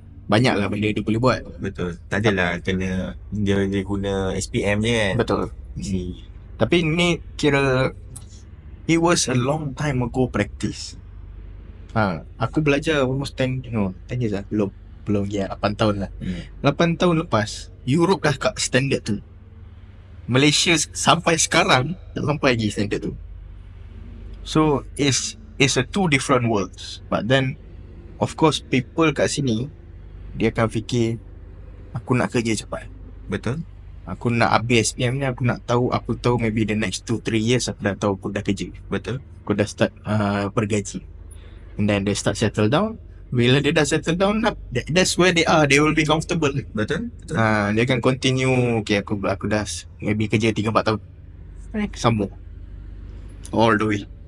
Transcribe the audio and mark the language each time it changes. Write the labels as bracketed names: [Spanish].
[Malay] Banyak lah benda dia boleh buat. Betul. Tak adalah kena dia guna SPM je kan. Betul. Tapi ni kira [English] it was a long time ago practice. [Malay] Aku belajar [English] almost 10 years [Malay] lah. Belum 8 tahun lah. 8 tahun lepas Europe dah kat standard tu. Malaysia sampai sekarang tak sampai lagi standard tu. [English] So it's a two different worlds. But then of course people [Malay] kat sini dia akan fikir aku nak kerja cepat. Betul. Aku nak habis SPM ni, aku tahu [English] maybe the next 2-3 years [Malay] aku dah tahu aku dah kerja. Betul. Aku dah start bergaji. [English] And then they start settle down. [Malay] Bila dia dah [English] settle down, that's where they are. They will be comfortable. [Malay] Betul. Dia akan continue. Okay, aku dah maybe kerja 3-4 tahun. Sambung [English] all the way.